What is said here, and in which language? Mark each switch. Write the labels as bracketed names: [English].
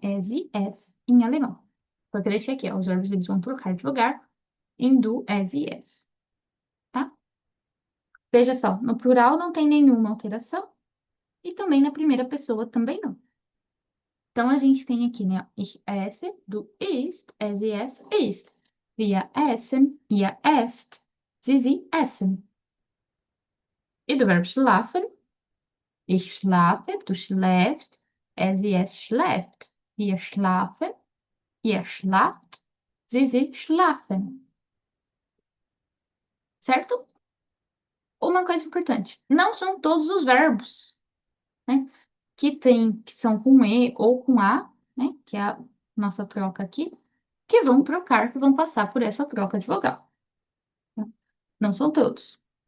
[Portuguese] Es e es, em alemão. Porque eu deixei aqui, ó, os verbos eles vão trocar de lugar em du, es e es, tá? Veja só, no plural não tem nenhuma alteração e também na primeira pessoa também não. Então, a gente tem aqui, né? [German] Ich esse, du isst, es e es, isst. Wir essen, ihr esst, sie essen. [Portuguese] E do verbo [German] schlafen, ich schlafe, du schläfst, es e es schläft. Wir schlafen, ihr schlaft, sie schlafen. [Portuguese] Certo? Uma coisa importante, não são todos os verbos, né? Que são com E ou com A, né? Que é a nossa troca aqui, que vão trocar, que vão passar por essa troca de vogal. Não são todos.